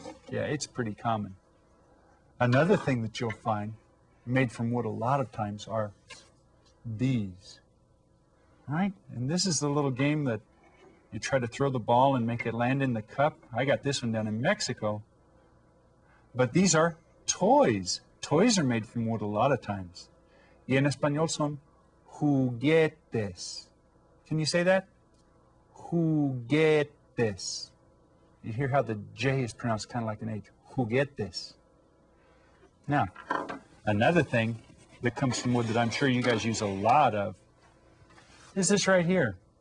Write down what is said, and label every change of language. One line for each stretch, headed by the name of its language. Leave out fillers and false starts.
English: Yeah, it's pretty common. Another thing that you'll find made from wood a lot of times are these. Right? And this is the little game that you try to throw the ball and make it land in the cup. I got this one down in Mexico. But these are toys. Toys are made from wood a lot of times.
Spanish: Y en español son juguetes.
English: Can you say that? Juguetes. You hear how the J is pronounced kind of like an H. Juguetes. Now, another thing that comes from wood that I'm sure you guys use a lot of is this right here.